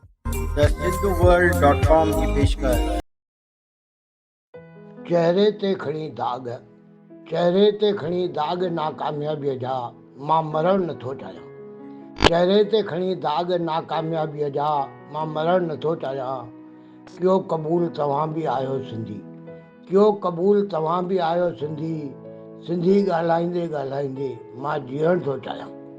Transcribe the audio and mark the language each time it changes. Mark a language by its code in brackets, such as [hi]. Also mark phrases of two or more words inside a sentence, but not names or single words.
[hi] द सिंधुवर्ल्ड.com की पेशकश। [sd] चेहरे ते खणी दाग, चेहरे ते खणी दाग नाकामयाबीअ जा, मां मरण नथो चाहियां। चेहरे ते खणी दाग नाकामयाबीअ जा, मां मरण नथो चाहियां। कयो क़बूल तव्हां बि आहियो सिंधी, कयो क़बूल तव्हां बि आहियो सिंधी। सिंधी ॻाल्हाईंदे ॻाल्हाईंदे मां जीअण थो चाहियां।